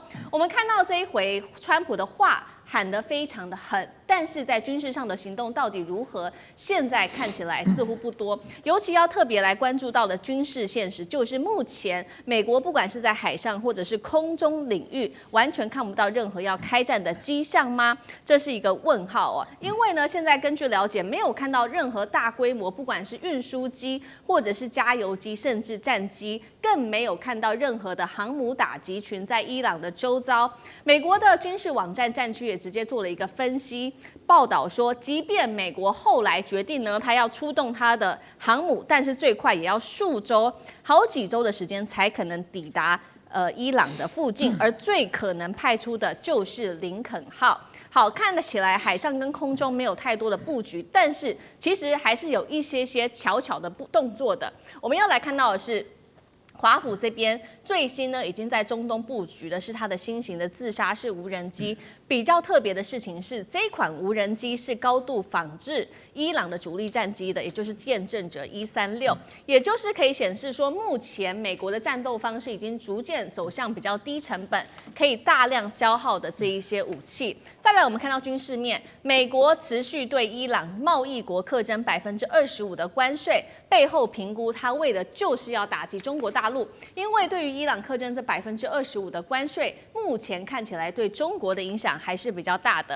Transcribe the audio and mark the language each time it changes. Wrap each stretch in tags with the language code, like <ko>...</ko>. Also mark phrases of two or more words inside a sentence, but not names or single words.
<zh>我們看到這一回川普的話喊得非常的狠，但是在軍事上的行動到底如何？現在看起來似乎不多。尤其要特別來關注到的軍事現實，就是目前美國不管是在海上或者是空中領域，完全看不到任何要開戰的跡象嗎？這是一個問號哦。因為呢，現在根據了解，沒有看到任何大規模，不管是運輸機或者是加油機，甚至戰機，更沒有看到任何的航母打擊群在伊朗的周遭。美國的軍事網站戰區也直接做了一個分析報道說，即便美國後來決定呢，他要出動他的航母，但是最快也要數週、好幾週的時間才可能抵達伊朗的附近，而最可能派出的就是林肯號。好，看得起来海上跟空中沒有太多的布局，但是其實還是有一些悄悄的動作的。我們要來看到的是，華府這邊最新呢，已經在中東布局的是它的新型的自殺式無人機。比較特別的事情是，這一款無人機是高度仿制伊朗的主力戰機的，也就是見證者136，也就是可以顯示說，目前美國的戰鬥方式已經逐漸走向比較低成本、可以大量消耗的這一些武器。再來，我們看到軍事面，美國持續對伊朗貿易國課徵25%的關稅，背後評估它為的就是要打擊中國大陸，因為對於伊朗課徵這25%的關稅，目前看起來對中國的影響還是比較大的。</zh>